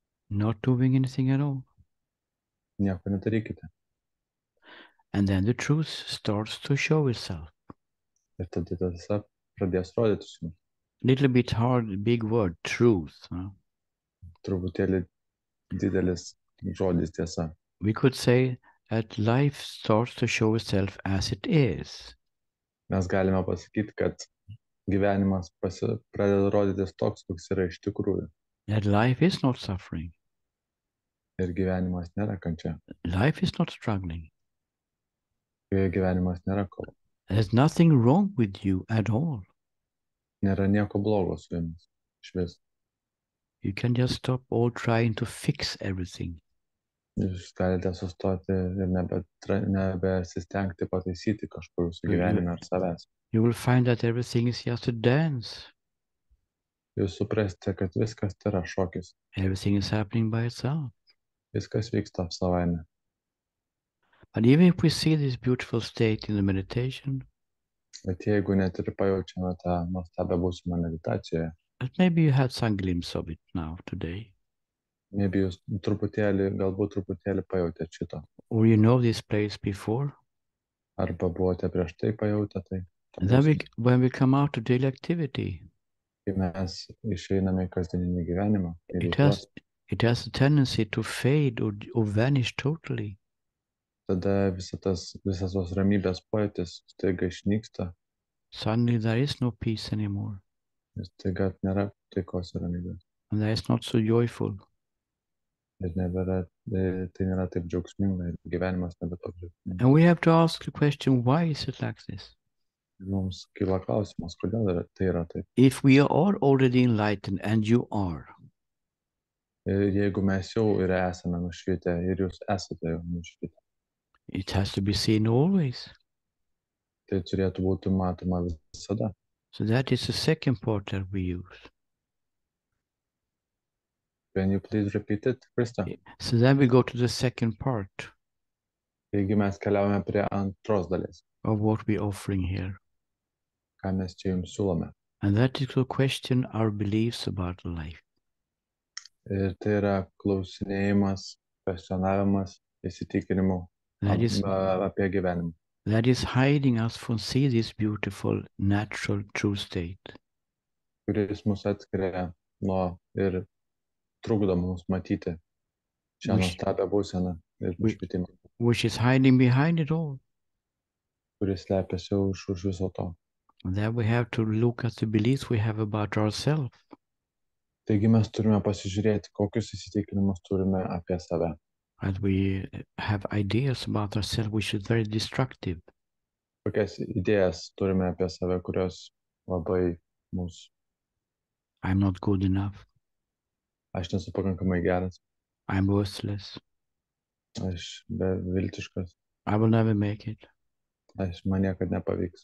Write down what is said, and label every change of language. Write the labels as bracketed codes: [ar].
[en] Not doing anything at all. [lt] Nieko nedarykite. [en] And then the truth starts to show itself. [lt] Ir tada tiesa pradės rodytis jums. [en] Little bit hard, big word, truth. Huh? [lt] Truputėlį didelis žodis tiesa. [en] We could say that life starts to show itself as it is. [lt] Mes galime pasakyti, kad gyvenimas pradeda rodytis toks, koks yra iš tikrųjų. [en] That life is not suffering. [lt] Ir gyvenimas nėra kančia. [en] Life is not struggling. [lt] Gyvenimas nėra kova. [en] There's nothing wrong with you at all. [lt] Nėra nieko blogo su jumis. Išvis. [en] You can just stop all trying to fix everything. [lt] Jūs galite sustoti ir nebesistengti pataisyti kažkur su gyvenime ar savęs. [en] You will find that everything is just a dance. [lt] Jūs suprasite, kad viskas tai yra šokis. [en] Everything is happening by itself. [lt] Viskas vyksta savaime. [en] But even if we see this beautiful state in the meditation, [lt] Bet jeigu net ir pajaučiame tą nuostabią būsimą meditacijoje, [en] but maybe you had some glimpse of it now today. maybe [lt] jūs galbūt truputėlį pajautėte šito. [en] Or you know this place before. [lt] Arba buvote prieš tai pajautę tai. [en] Then when we come out to daily activity, [lt] Kai mes išeiname į kasdieninį gyvenimą, [en] it has it has a tendency to fade or vanish totally. [lt] tada visas tos ramybės pojūtis staiga išnyksta [en] Suddenly there is no peace anymore. [lt] ir staiga nėra taikos ir ramybės. [en] And that is not so joyful. [lt] Ir tai nėra taip džiaugsminga ir gyvenimas nebe toks džiaugsmingas. [en] And we have to ask the question, why is it like this? [lt] Ir mums kyla klausimas, kodėl tai yra taip. [en] If we are already enlightened, and you are, [lt] Ir jeigu mes jau ir esame nušvitę ir jūs esate jau nušvitę, [en] it has to be seen always. [lt] tai turėtų būti matoma visada. [en] So that is the second part that we use. Can you please repeat it, Krista? So then we go to the second part [lt] Taigi mes keliaujame prie antros dalies, [en] of what we're offering here. [lt] ką mes čia jums siūlome. [en] And that is to question our beliefs about life. [lt] Ir tai yra klausinėjimas, kvestionavimas, įsitikinimų [en] That is, [lt] apie gyvenimą, [en] that is hiding us from see this beautiful, natural, true state. [lt] kuris mus atskiria nuo ir trukdo mums matyti šią nuostabią būseną ir nušvitimą, [en] which is hiding behind it all. [lt] kuris slepiasi už viso to. [en] And then we have to look at the beliefs we have about ourselves. [lt] Taigi mes turime pasižiūrėti, kokius įsitikinimus turime apie save. [en] And we have ideas about ourselves which is very destructive. [lt] Kokias idėjas turime apie save, kurios labai mus. [en] I'm not good enough. [lt] Aš nesu pakankamai geras, [en] I'm worthless. [lt] aš beviltiškas, [en] I will never make it. [lt] man niekad nepavyks.